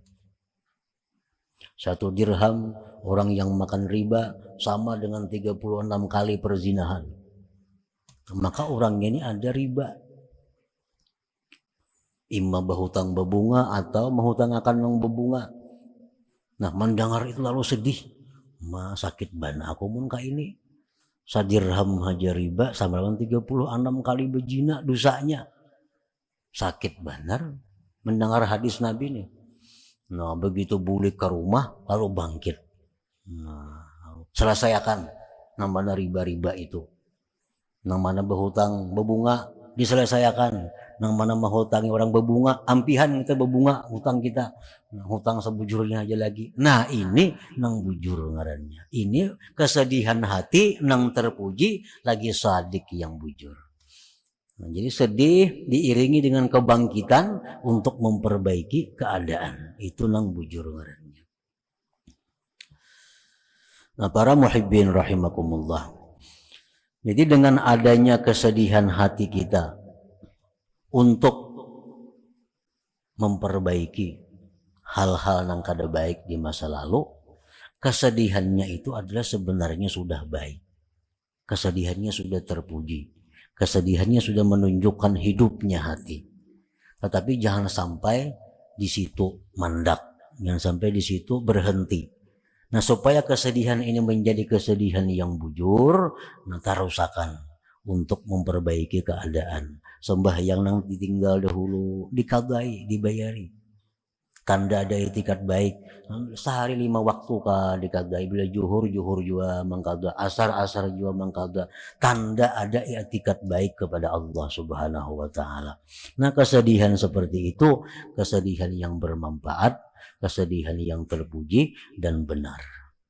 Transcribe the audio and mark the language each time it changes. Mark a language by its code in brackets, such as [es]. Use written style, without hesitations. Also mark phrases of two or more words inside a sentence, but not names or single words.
[id] 1 dirham orang yang makan riba sama dengan 36 kali perzinahan. Maka orangnya ini ada riba. Imma berhutang berbunga atau menghutang akan yang berbunga. Nah, mendengar itu lalu sedih. [bjn] Sakit bana aku mun ka ini. [id] 1 dirham haja riba sama dengan 36 kali berzina dosanya. Sakit benar mendengar hadis Nabi nih. Nah, begitu balik ke rumah lalu bangkit. Nah, selesaikan namanya riba-riba itu. [bjn] Nang mana berhutang berbunga diselesaikan. Nang mana menghutangi orang berbunga, ampihan kita berbunga hutang kita. Nah, hutang sebujurnya aja lagi. Nah, ini nang bujur ngarannya. Ini kesedihan hati nang terpuji lagi sadik yang bujur. [id] Nah, jadi sedih diiringi dengan kebangkitan untuk memperbaiki keadaan. [bjn] Itu nang bujur ngarannya. [id] Nah, para [ar] المحبين رحمكم الله. [id] Jadi dengan adanya kesedihan hati kita untuk memperbaiki hal-hal yang kada baik di masa lalu, kesedihannya itu adalah sebenarnya sudah baik. Kesedihannya sudah terpuji. Kesedihannya sudah menunjukkan hidupnya hati. Tetapi jangan sampai di situ mandak, jangan sampai di situ berhenti. Nah, supaya kesedihan ini menjadi kesedihan yang bujur, nah tarusakan untuk memperbaiki keadaan. [bjn] Sembahyang nang ditinggal dahulu dikadai, dibayari. [id] Tanda ada itikat baik. [bjn] Sehari 5 waktu kah dikadai. Bila juhur juga mengkada, asar juga mengkada. [id] Tanda ada itikat baik kepada Allah [ar] سبحانه وتعالى. [id] Nah, kesedihan seperti itu, kesedihan yang bermanfaat, kesedihan yang terpuji dan benar.